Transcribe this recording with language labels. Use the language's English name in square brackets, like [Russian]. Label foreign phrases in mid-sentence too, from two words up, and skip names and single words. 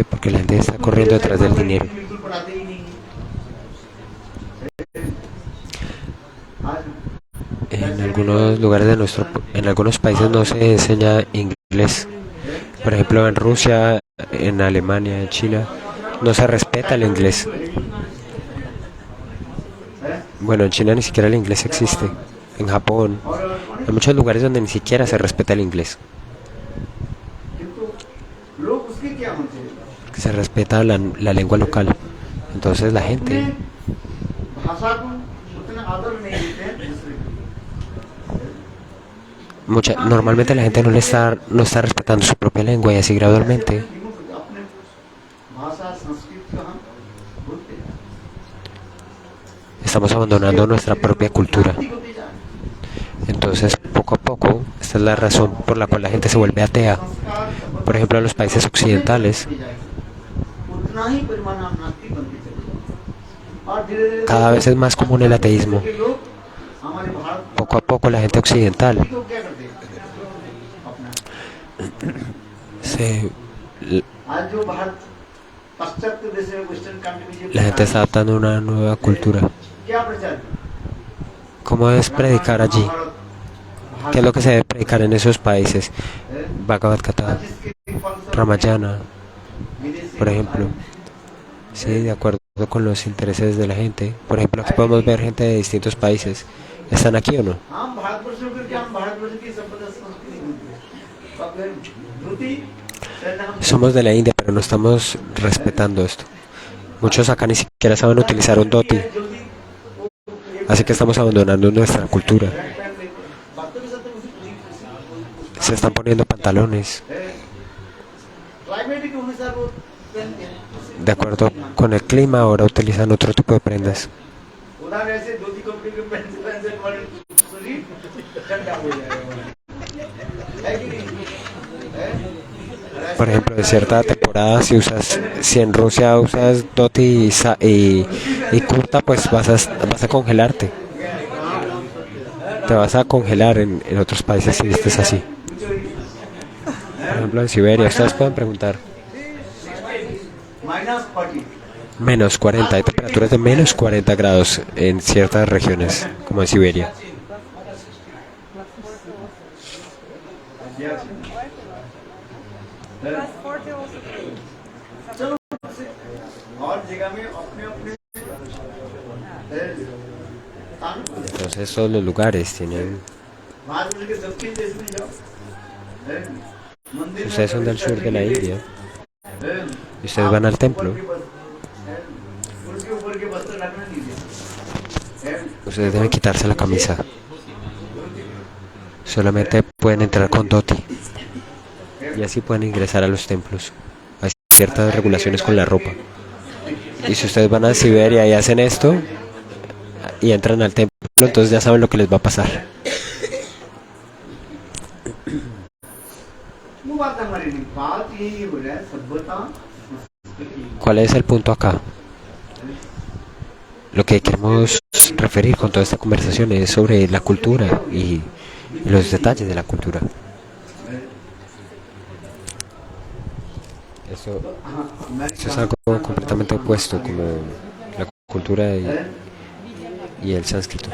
[Spanish] Porque la gente está corriendo detrás del dinero. En algunos lugares en algunos países no se enseña inglés. Por ejemplo, en Rusia, en Alemania, en China, no se respeta el inglés. Bueno, en China ni siquiera el inglés existe. En Japón, hay muchos lugares donde ni siquiera se respeta el inglés. [Hindi] किंतु लोग उसके क्या होते हैं [Spanish] Se respeta la lengua local. Entonces la [Hindi] अपने [Spanish] gente, [Hindi] भाषा को उतना आदर नहीं देते हैं दूसरे को [Spanish] normalmente la gente no está respetando su propia lengua y así gradualmente [Hindi] अपने भाषा संस्कृति को हम भूलते हैं [Spanish] estamos abandonando nuestra propia cultura. [Hindi] होती जा रही है। [Spanish] Entonces, poco a poco, esta es la razón por la cual la gente se vuelve atea. [Hindi] संस्कार [Spanish] Por ejemplo, en los países occidentales, [Hindi] उतना ही परिमाण हम नास्तिक बनते चले जाएंगे। और धीरे-धीरे [Spanish] cada vez es más común el ateísmo. [Hindi] के लोग हमारे भारत [Spanish] Poco a poco la gente occidental [Hindi] को क्या करते हैं अपना [Spanish] se, [Hindi] आज जो भारत पाश्चात्य देश में [English] western country [Spanish] la gente está adaptando una nueva cultura. [Hindi] क्या प्रचार [Spanish] ¿Cómo es predicar allí? ¿Qué es lo que se debe predicar en esos países? Bhagavad Gita, Ramayana, por ejemplo. Sí, de acuerdo con los intereses de la gente. Por ejemplo, aquí podemos ver gente de distintos países. ¿Están aquí o no? [Hindi] हम भारतवर्ष में करके हम भारतवर्ष की संपदा संस्कृति भूलते हैं। धोती पहनना हम [Spanish] Somos de la India, pero no estamos respetando esto. Muchos acá ni siquiera saben utilizar un dhoti. [Hindi] जल्दी [Spanish] Así que estamos abandonando nuestra cultura. [Hindi] पहन लेते हैं। वास्तविक सत्य उसी [Spanish] Se están poniendo pantalones [Hindi] क्लाइमेट के अनुसार वो पहनते हैं। [Spanish] de acuerdo con el clima. Ahora utilizan otro tipo de prendas. [Hindi] उदाहरण ऐसे धोती कपड़े के पहन से हमारे शरीर ठंडा हो जाएगा है कि नहीं है? [Spanish] Por ejemplo, en cierta temporada, si en Rusia usas dhoti y kurta, pues vas a congelarte. Te vas a congelar en otros países si vistes así. Por ejemplo, en Siberia, ustedes pueden preguntar. -40 Menos 40, hay temperaturas de menos 40 grados en ciertas regiones, como en Siberia. [Hindi] चलो और जगह में अपने अपने [Spanish] Entonces todos los lugares tienen... [Hindi] भारत के दक्षिण देश में जाओ मंदिर [Spanish] Ustedes son del sur de la India y ustedes van al templo. [Hindi] उनके ऊपर के वस्त्र रखना नहीं देते [Spanish] Ustedes deben quitarse la camisa. Solamente pueden entrar con dhoti. Y así pueden ingresar a los templos. Hay ciertas regulaciones con la ropa. Y si ustedes van a Siberia y hacen esto y entran al templo, entonces ya saben lo que les va a pasar. [Hindi] वो बात हमारी नहीं बात यही हो रहा है सभ्यता संस्कृति [Spanish] ¿Cuál es el punto acá? Lo que queremos referir con toda esta conversación es sobre la cultura y los detalles de la cultura. Esto es algo completamente opuesto, como la cultura y el sánscrito.